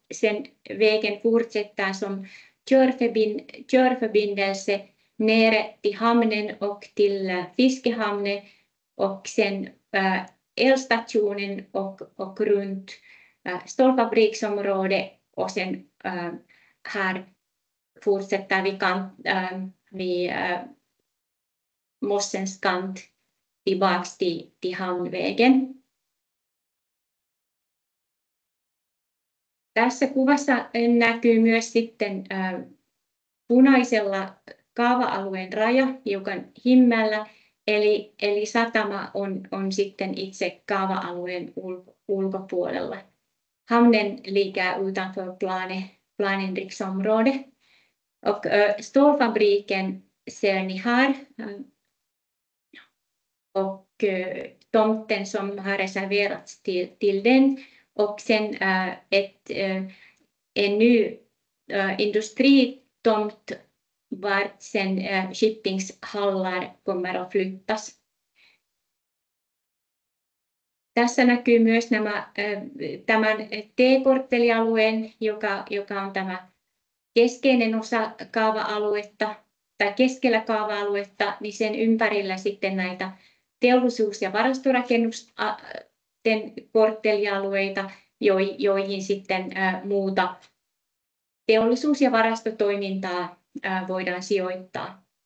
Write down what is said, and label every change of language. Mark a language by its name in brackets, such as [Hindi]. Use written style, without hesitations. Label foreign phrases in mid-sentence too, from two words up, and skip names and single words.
[Swedish] sen vägen fortsätter som körförbindelse ner till hamnen och till fiskehamnen och sen elstationen och runt stålfabriksområdet och sen här fortsätter vid mossens kant tillbaks till hamnvägen. [Finnish] Tässä kuvassa näkyy myös sitten punaisella kaava-alueen raja hiukan himmällä, eli satama on sitten itse kaava-alueen ulkopuolella. [Swedish] Hamnen ligger utanför planändringsområdet. Och stålfabriken ser ni här och tomten som har reserverats till den, och sen en ny industritomt vart sen shippingshallar kommer att flyttas. [Finnish] Tässä näkyy myös tämän T-korttelialueen, joka on tämä keskeinen osa kaava-aluetta tai keskellä kaava-aluetta, niin sen ympärillä sitten näitä teollisuus- ja varastorakennusten korttelialueita, joihin sitten muuta teollisuus- ja varastotoimintaa voidaan sijoittaa.